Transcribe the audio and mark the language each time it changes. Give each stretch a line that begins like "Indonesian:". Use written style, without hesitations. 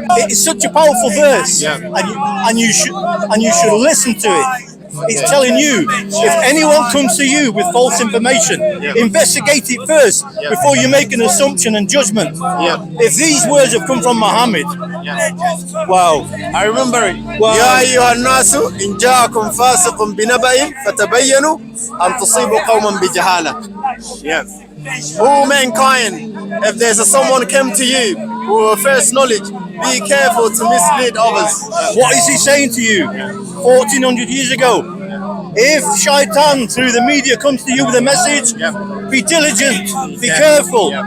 English: It's such a powerful verse, and you should listen to it. It's telling you, if anyone comes to you with false information, investigate it first before you make an assumption and judgment. If these words have come from Muhammad, wow. I remember it. Wow.
Arabic: يا أيها الناس إن جاءكم فاسق بنبأ فتبينوا أن تصيبوا قوما بجهالة.
English: Yes. Oh mankind, if there's someone came to you with first knowledge, be careful to mislead others. What is he saying to you 1400 years ago? If Shaitan through the media comes to you with a message, be diligent, be careful.